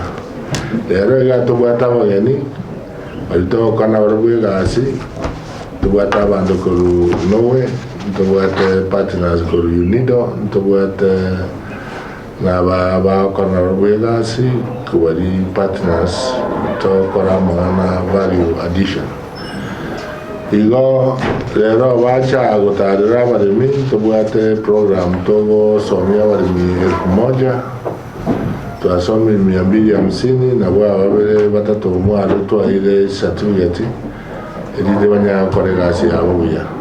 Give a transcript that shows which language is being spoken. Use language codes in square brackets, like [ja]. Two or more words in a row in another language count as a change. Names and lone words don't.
[guz] Lero egatubwata abageni alito kana barubwegasi tubwata abantu koru Norway, tubwata partners koru Unido, tubwata naba kana barubwegasi kubari partners to kora mana [en] value addition. [guz] Igo lero bacha agotarira barimi tubwate program togo somia barimi 1000 tuasomi 250 na wabere batatu mwalo twaire certificate edide banya koregasi abuya.